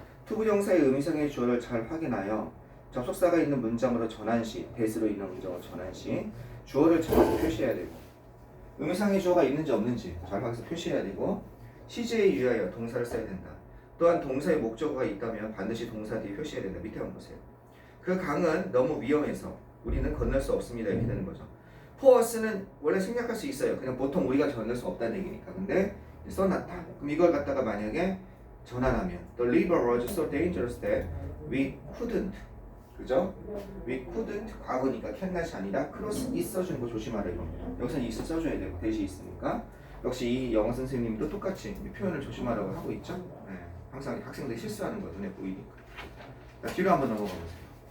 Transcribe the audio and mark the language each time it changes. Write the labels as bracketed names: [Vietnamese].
[Korean] 투부정사의 의미상의 주어를 잘 확인하여 접속사가 있는 문장으로 전환 시, 대수로 있는 문장으로 전환 시 주어를 정확히 표시해야 되고 의미상의 주어가 있는지 없는지 정확하게 표시해야 되고 시제에 유의하여 동사를 써야 된다. 또한 동사의 목적어가 있다면 반드시 동사 뒤에 표시해야 된다. 밑에 한번 보세요. 그 강은 너무 위험해서 우리는 건널 수 없습니다. 이렇게 되는 거죠. for us는 원래 생략할 수 있어요. 그냥 보통 우리가 건널 수 없다는 얘기니까. 근데 써놨다. 그럼 이걸 갖다가 만약에 전환하면 [English] The river was so dangerous that we couldn't. [Korean] 그죠? We couldn't 과거니까 cannot이 아니라 [English] cross it [Korean] 써주는 거 조심하라 이겁니다. 여기서는 it 써줘야 되고 대시 있으니까. 역시 이 영어 선생님도 똑같이 이 표현을 조심하라고 하고 있죠. 네. 항상 학생들이 실수하는 거 눈에 보이니까. 자, 뒤로 한번 넘어가 보세요.